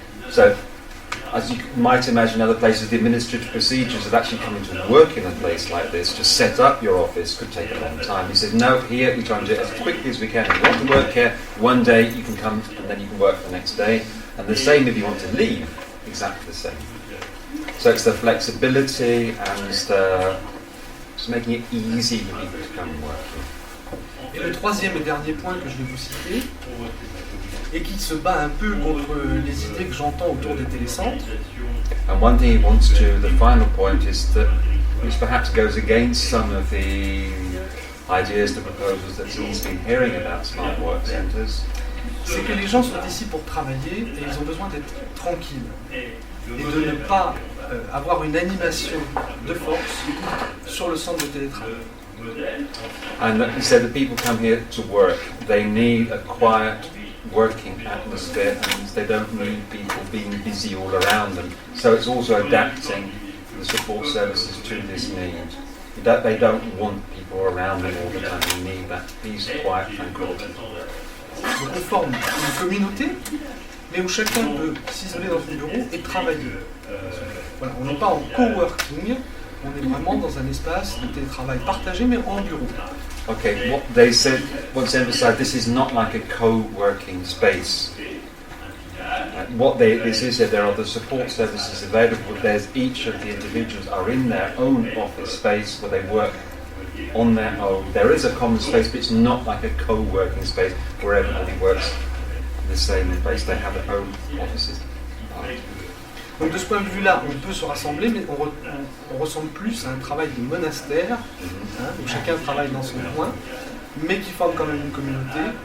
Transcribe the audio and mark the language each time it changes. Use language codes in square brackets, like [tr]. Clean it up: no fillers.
[en] So, as you might imagine, other places, the administrative procedures of actually coming to work in a place like this, to set up your office, could take a long time. He said, no, here we try and do it as quickly as we can. If you want to work here, one day you can come and then you can work the next day. And the same if you want to leave, exactly the same. So it's the flexibility and just making it easy for people to come and work here. [fr] Et le troisième et dernier point que je vais vous citer, et qui se bat un peu contre les idées que j'entends autour des télécentres. [en] And one thing he wants to, the final point is that, which perhaps goes against some of the ideas, the proposals that he's been hearing about smart work centres. [fr] C'est que les gens sont ici pour travailler et ils ont besoin d'être tranquilles et de ne pas avoir une animation de force sur le centre de télétravail. [en] And he said that people come here to work, they need a quiet working atmosphere and they don't need people being busy all around them. So it's also adapting the support services to this need. They don't want people around them all the time, they need that peace, quiet, tranquility. [fr] Donc on forme une communauté, mais où chacun peut s'isoler dans son bureau et travailler. Voilà, on n'est pas en coworking, on est vraiment dans un espace de télétravail partagé, mais en bureau. [en] Okay, what they said, what's emphasized, this is not like a co-working space. This is that there are the support services available. There's each of the individuals are in their own office space where they work on their own. There is a common space, but it's not like a co-working space where everybody works in the same place. They have their own offices. [fr] Donc de ce point de vue-là, on peut se rassembler, mais on ressemble plus à un travail de monastère, où chacun travaille dans son coin, mais qui forme quand même une communauté.